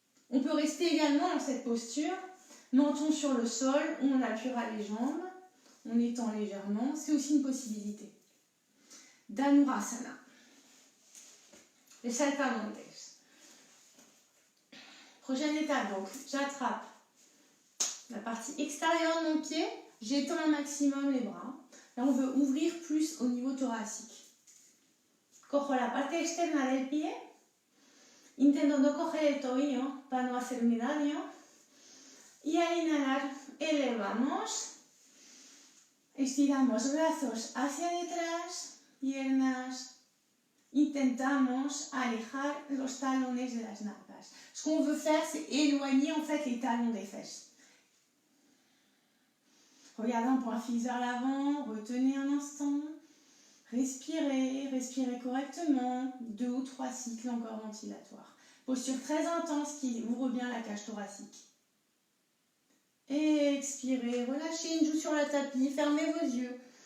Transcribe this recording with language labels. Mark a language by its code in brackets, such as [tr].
[fr] On peut rester également dans cette posture, menton sur le sol, on appuiera les jambes, on étend légèrement, c'est aussi une possibilité. Dhanurasana. Les saltamontes. Prochaine étape, donc j'attrape la partie extérieure de mon pied, j'étends un maximum les bras. Là, on veut ouvrir plus au niveau thoracique. [es] Cojo la parte externa del pie, intentando coger el tobillo para no hacerme daño. Y al inhalar, elevamos, estiramos brazos hacia detrás, piernas. Intentamos alejar los talones de las nalgas. [fr] Ce qu'on veut faire, c'est éloigner en fait les talons des fesses. Regardez un point fixe vers l'avant, retenez un instant, respirez, respirez correctement, 2 ou 3 cycles encore ventilatoires. Posture très intense qui ouvre bien la cage thoracique. Expirez, relâchez une joue sur le tapis, fermez vos yeux.